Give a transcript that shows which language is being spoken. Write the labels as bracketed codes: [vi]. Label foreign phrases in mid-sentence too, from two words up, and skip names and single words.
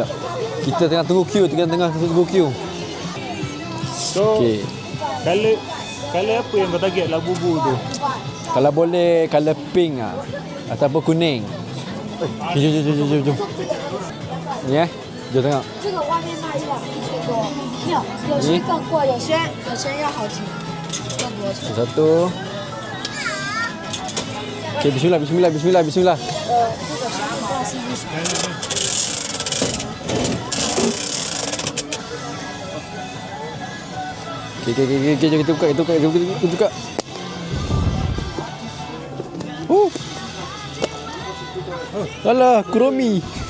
[ms] Kita tengah tunggu queue. So, okey. Color apa yang kau target lah bubu tu? Kalau boleh color pink ataupun kuning. Jom. Ni jom tengok. [zh] 这个外面卖100多，没有，有些更贵，有些要好几更多钱。 [ms] Satu. Okey, bismillah. [zh] 这个是1块40。 [ms] Okey, jom kita buka. Alah, Kuromi.